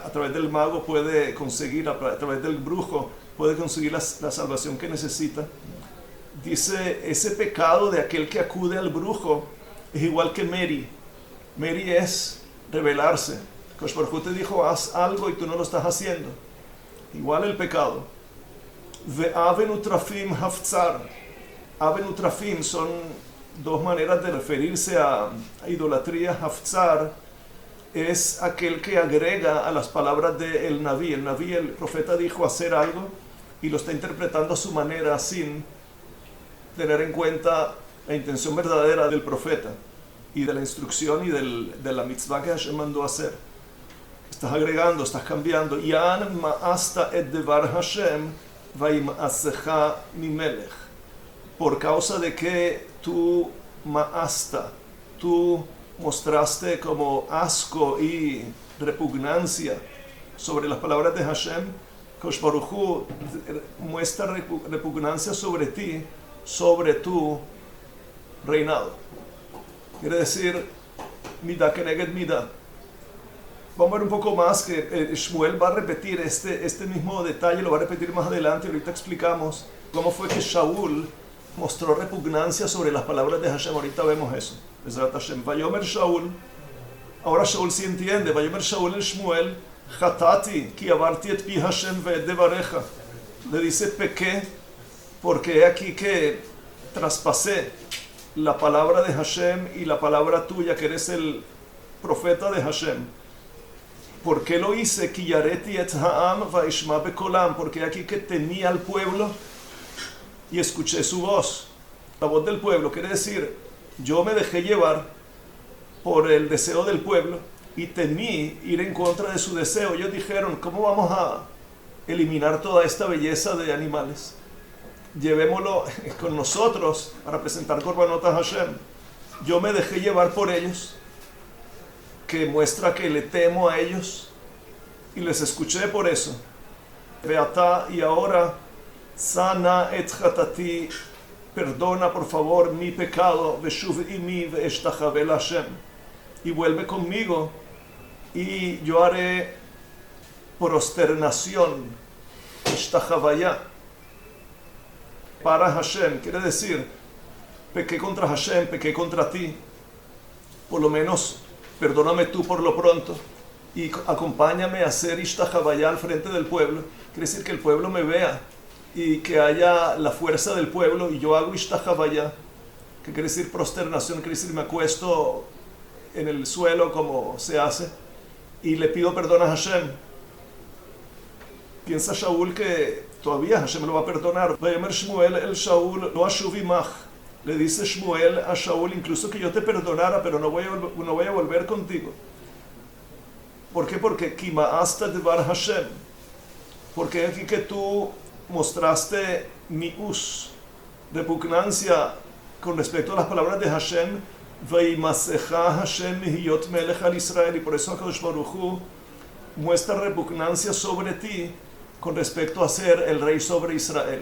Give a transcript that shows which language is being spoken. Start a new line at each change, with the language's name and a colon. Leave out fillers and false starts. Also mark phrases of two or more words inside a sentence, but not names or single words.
Spanish: A través del mago puede conseguir, a través del brujo puede conseguir la salvación que necesita. Dice, ese pecado de aquel que acude al brujo es igual que Meri. Meri es rebelarse. Akadosh Baruj Hu te dijo, haz algo y tú no lo estás haciendo. Igual el pecado.
Hebrew: ואון ותרפים הפצר. און ותרפים
Spanish: son dos maneras de referirse a idolatría. Haftzar es aquel que agrega a las palabras del Naví. El Naví, el profeta, dijo hacer algo y lo está interpretando a su manera sin tener en cuenta la intención verdadera del profeta y de la instrucción y de la mitzvah que Hashem mandó hacer. Estás agregando, estás cambiando.
Hebrew: יען מאסת את דבר ה' וימאסך ממלך.
Spanish: Por causa de que tú ma'asta, tú mostraste como asco y repugnancia sobre las palabras de Hashem, Kadosh Baruj Hu muestra repugnancia sobre ti, sobre tu reinado. Quiere decir,
Hebrew: מידה כנגד מידה.
Spanish: Vamos a ver un poco más que Shmuel va a repetir este mismo detalle, lo va a repetir más adelante. Ahorita explicamos cómo fue que Shaul mostró repugnancia sobre las palabras de Hashem. Ahorita vemos eso.
Hebrew: בעזרת ה' ויאמר שאול,
Spanish: ahora Shaul sí entiende.
Hebrew: ויאמר שאול אל שמואל חטאתי כי עברתי את פי ה' ואת דבריך.
Spanish: Le dice, pequé, porque he aquí que traspasé la palabra de Hashem y la palabra tuya, que eres el profeta de Hashem. ¿Por qué lo hice?
Hebrew: כי יראתי את העם ואשמע בקולם.
Spanish: Porque aquí que tenía al pueblo y escuché su voz. La voz del pueblo quiere decir, yo me dejé llevar por el deseo del pueblo y temí ir en contra de su deseo. Ellos dijeron, ¿cómo vamos a eliminar toda esta belleza de animales? Llevémoslo con nosotros para presentar Korbanot a Hashem. Yo me dejé llevar por ellos, que muestra que le temo a ellos y les escuché por eso. Veatá, y ahora,
Hebrew: שא נא את חטאתי,
Spanish: perdona por favor mi pecado,
Hebrew: ושוב עמי ואשתחוה ה,
Spanish: y vuelve conmigo y yo haré prosternación, eshtachavaya, para Hashem. Quiere decir, pequé contra Hashem, pequé contra ti, por lo menos perdóname tú por lo pronto y acompáñame a hacer ishtachavaya al frente del pueblo. Quiere decir que el pueblo me vea y que haya la fuerza del pueblo y yo hago ishtachavaya, que quiere decir prosternación, quiere decir me acuesto en el suelo como se hace y le pido perdón a Hashem. Piensa Shaul que todavía Hashem lo va a perdonar.
Hebrew: ויאמר שמואל אל שאול לא אשוב עמך.
Spanish: Le dice Shmuel a Shaul, incluso que yo te perdonara, pero no voy a volver contigo. ¿Por qué? Porque
Hebrew: כי מאסת דבר ה.
Spanish: Porque aquí que tú mostraste mi'us, repugnancia con respecto a las palabras de Hashem,
Hebrew: וימאסך ה' מהיות מלך על ישראל,
Spanish: y por eso Akadosh Baruj Hu muestra repugnancia sobre ti con respecto a ser el rey sobre Israel.